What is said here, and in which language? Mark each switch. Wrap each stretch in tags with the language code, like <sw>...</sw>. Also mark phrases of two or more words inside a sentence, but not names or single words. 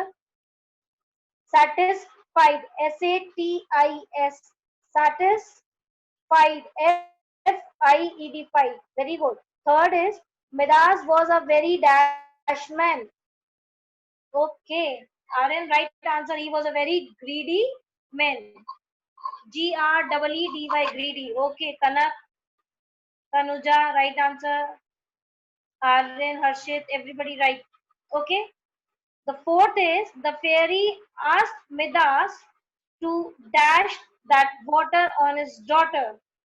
<en>Satisfied, S-A-T-I-S. Satisfied, F-I-E-D, fight. Very good. Third is Midas was a very dash man. Okay. Aryan, right answer. He was a very greedy man. G-R-E-E-D-Y, greedy. Okay. Kanak, Tanuja, right answer. Aryan, Harshit, everybody right. Okay. The fourth is the fairy asked Midas to dash that water on his daughter.</en>